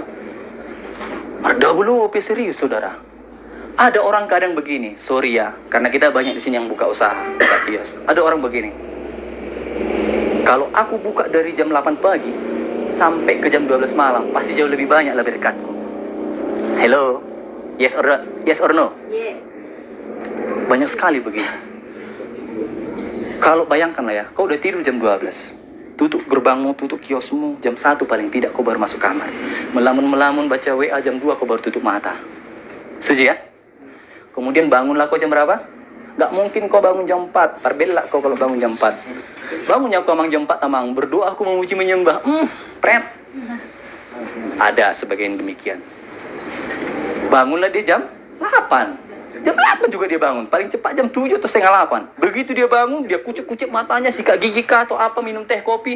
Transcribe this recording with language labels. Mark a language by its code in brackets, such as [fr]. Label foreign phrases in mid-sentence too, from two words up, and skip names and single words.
[id] Meredap lupi, serius saudara. Ada orang kadang begini, sorry ya, karena kita banyak di sini yang buka usaha, buka kios. Ada orang begini. Kalau aku buka dari jam 8 pagi sampai ke jam 12 malam, pasti jauh lebih banyak, lebih dekat. [en] Hello? Yes or no? [id] Yes. Banyak sekali begini. Kalau bayangkanlah ya, kau udah tidur jam 12. Tutup gerbangmu, tutup kiosmu, jam 1 paling tidak kau baru masuk kamar. Melamun-melamun baca WA jam 2 kau baru tutup mata. Setuju ya? Kemudian bangunlah kau jam berapa? Gak mungkin kau bangun jam 4. Parbelak kau kalau bangun jam 4. Bangunnya aku amang jam 4 amang. Berdoa aku memuji menyembah. Pret. Ada sebagian demikian. Bangunlah dia jam 8. Jam 8 juga dia bangun. Paling cepat jam 7 atau setengah 8. Begitu dia bangun, dia kucuk-kucuk matanya, sikat gigi kah atau apa, minum teh kopi.